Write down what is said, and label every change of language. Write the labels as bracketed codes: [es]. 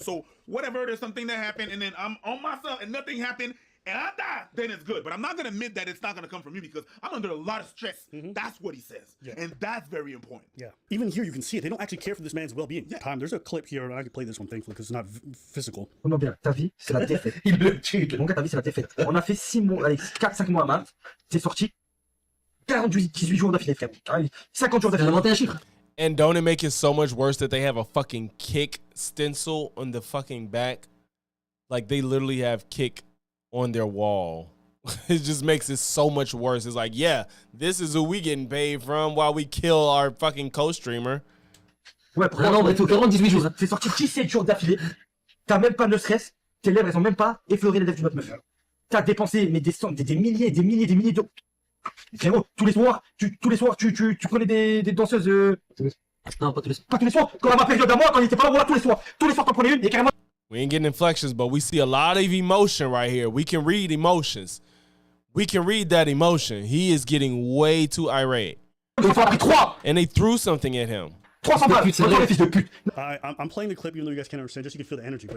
[en] So whatever, there's something that happened, and then I'm on myself, and nothing happened, and I die, then it's good. But I'm not gonna admit that it's not gonna come from you because I'm under a lot of stress. That's what he says, and that's very important. Yeah. Even here, you can see it. They don't actually care for this man's well-being. Time. There's a clip here, and I can play this one thankfully because it's not physical. [fr] Comment bien, ta vie, c'est la défaite. Il le tue. Mon gars, ta vie, c'est la défaite. On a fait 6 mois, allez, 4-5 mois à Malte. T'es sorti 18 jours d'affilée, frère. 50 jours d'affilée. Inventez un chiffre. [en] And don't it make it so much worse that they have a fucking kick stencil on the fucking back? Like they literally have kick on their wall. It just makes it so much worse. It's like, yeah, this is who we getting paid from while we kill our fucking co-streamer. [fr] Ouais, non, mais t'es 18 jours. T'es sorti 17 jours d'affilée. T'as même pas de stress. Tes lèvres, elles ont même pas effleuré les lèvres d'une autre meuf. T'as dépensé mais des milliers d'euros. Frérot, tous les soirs, tu prenais des danseuses. Non, pas tous les soirs. Quand à ma période à moi, quand il était pas là, voilà, tous les soirs t'en prenais une et carrément. [en] We ain't getting inflections, but we see a lot of emotion right here. We can read emotions. We can read that emotion. He is getting way too irate. And they threw something at him. I'm playing the clip even though you guys can't understand, just so you can feel the energy.